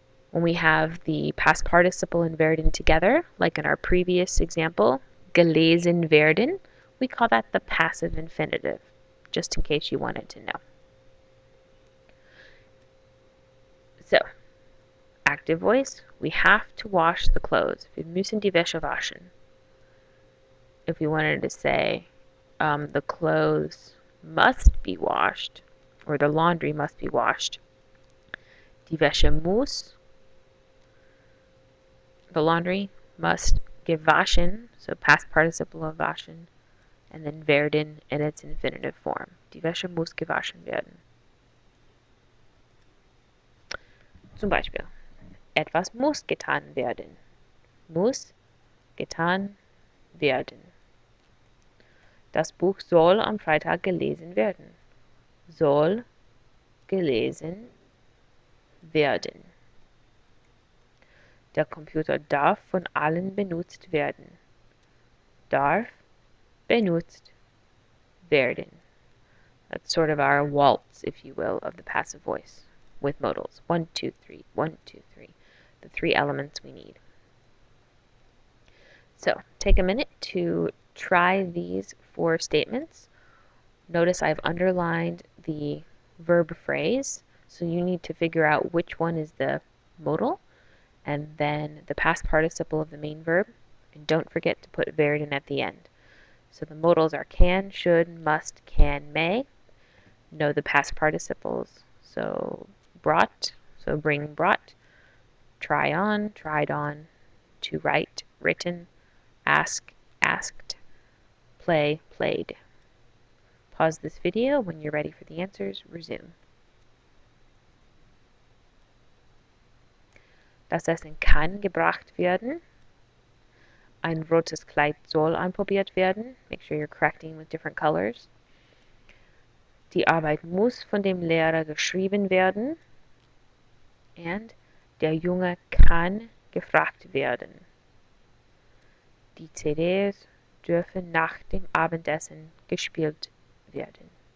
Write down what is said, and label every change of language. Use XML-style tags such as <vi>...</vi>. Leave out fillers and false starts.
<en>When we have the past participle and werden together, like in our previous example,</en> <de>gelesen werden,</de> <en>we call that the passive infinitive, just in case you wanted to know. So, active voice, we have to wash the clothes.</en> <de>Wir müssen die Wäsche waschen.</de> <en>If we wanted to say the clothes must be washed, or the laundry must be washed,</en> <de>die Wäsche muss,</de> <en>the laundry must gewaschen, so past participle of waschen, and then werden in its infinitive form.</en> <de>Die Wäsche muss gewaschen werden. Zum Beispiel, etwas muss getan werden. Muss getan werden. Das Buch soll am Freitag gelesen werden. Soll gelesen werden. Der Computer darf von allen benutzt werden. Darf benutzt werden.</de> <en>That's sort of our waltz, if you will, of the passive voice with modals. 1, 2, 3, 1, 2, 3. The three elements we need. So, take a minute to try these four statements. Notice I've underlined the verb phrase, so you need to figure out which one is the modal, and then the past participle of the main verb, and don't forget to put werden at the end. So the modals are can, should, must, can, may. Know the past participles. So brought, so bring, brought. Try on, tried on. To write, written. Ask, asked. Play, played. Pause this video. When you're ready for the answers, resume.</en> <de>Das Essen kann gebracht werden. Ein rotes Kleid soll anprobiert werden.</de> <en>Make sure you're correcting with different colors.</en> <de>Die Arbeit muss von dem Lehrer geschrieben werden. And der Junge kann gefragt werden. Die CDs dürfen nach dem Abendessen gespielt werden.</de>